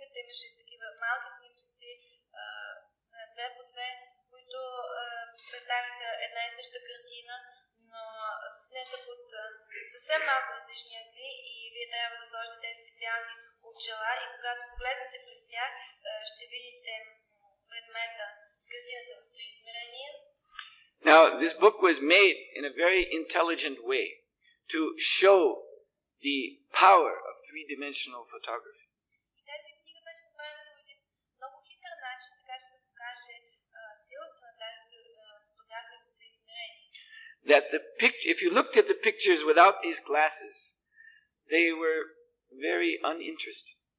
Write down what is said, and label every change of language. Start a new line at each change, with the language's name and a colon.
Bulgarian: Имаше такива малки снимчици, две по две, които представиха една и съща картина, заснета под съвсем малко различни ъгли и вие трябва да сложите тези специални очила и когато погледнете през тях, ще видите предмета, картината в три измерения.
English: Now, this book was made in a very intelligent way to show the power of three-dimensional photography.
Bulgarian: И тази книга беше направена по един много хитър начин, така че да покаже силата на тази фотография в три измерения.
English: That if you looked at the pictures without these glasses, they were very uninteresting.